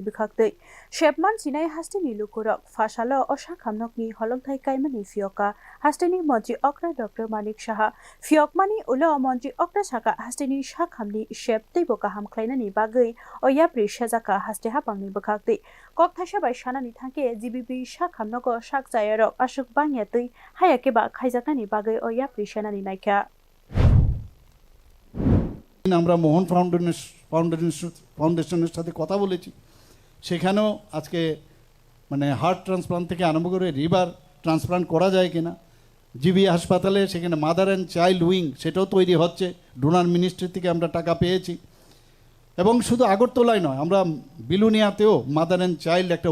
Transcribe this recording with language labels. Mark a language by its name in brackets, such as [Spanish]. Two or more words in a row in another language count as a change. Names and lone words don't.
[Kok Borok] bikhaktei shepman sinai hasteni lukurok fashalo o shakamnokni holongthai kaimani fioka hasteni monji okra dr manik saha fiokmani ulo monji okra saka hasteni shakamni shep teibo kaham khlainani bagai o yapri sejaka haste hapangni bikhaktei kokthasa bai sanani thangke gbb shakamnogo sakjayarok asuk bangya tei hayakeba khaijaknani bagai o yapri senani naikha [Bangla] আমরা মোহন ফাউন্ডেশনের সাথে কথা বলেছি সেখানেও আজকে মানে [English] heart transplant [Bangla] থেকে আরম্ভ করে [English] liver transplant [Bangla] করা যায় কিনা জিবি হাসপাতালে সেখানে [English] mother and child wing [Bangla] সেটাও তৈরি হচ্ছে [English] DoNER ministry [Bangla] থেকে আমরা টাকা পেয়েছি এবং শুধু আগরতলায় নয় আমরা বিলুনিয়াতেও [English] mother and child [Bangla] একটা